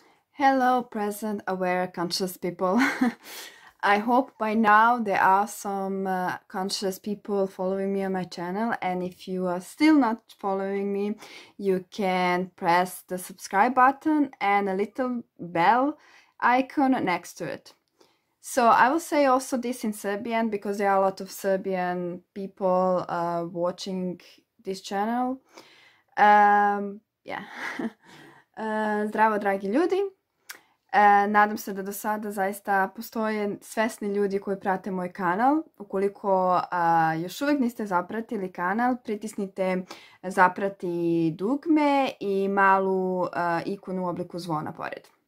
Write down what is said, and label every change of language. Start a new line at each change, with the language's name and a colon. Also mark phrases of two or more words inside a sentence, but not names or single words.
English: Hello, present, aware, conscious people. I hope by now there are some conscious people following me on my channel, and if you are still not following me, you can press the subscribe button and a little bell icon next to it. So I will say also this in Serbian because there are a lot of Serbian people watching this channel.
Serbian: Zdravo, dragi ljudi. Nadam se da do sada zaista postoje svesni ljudi koji prate moj kanal. Ukoliko još uvijek niste zapratili kanal, pritisnite zaprati dugme i malu ikonu u obliku zvona pored.